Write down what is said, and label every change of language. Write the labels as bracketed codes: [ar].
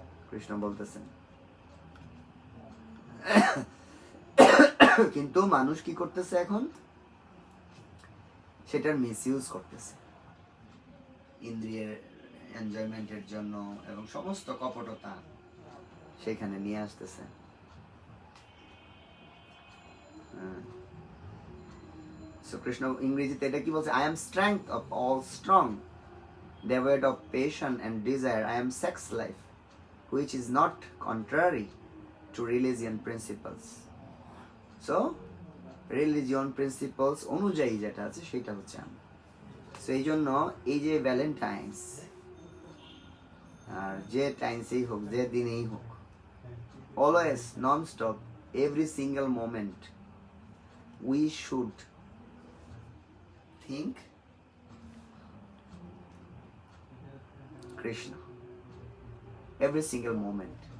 [bn] কৃষ্ণ বলতেছেন, কিন্তু মানুষ কি করতেছে এখন? সেটার মিসইউজ করতেছে ইন্দ্রিয়ের এনজয়মেন্টের জন্য এবং সমস্ত কপটতা সেখানে নিয়ে আসতেছে। কৃষ্ণ ইংরেজিতে এটা কি বলছে? [en] I am strength of all strong, devoid of passion and desire. I am sex life, which is not contrary to religion principles. So religion principles [bn] অনুযায়ী যেটা আছে সেটা হচ্ছে আমরা। [en] so [bn] এই জন্য এই যে [en] Valentine's আর যে টাইমসেই হোক, [bn] যে দিনেই হোক, [en] Always non stop, every single moment we should think Krishna. Every single moment.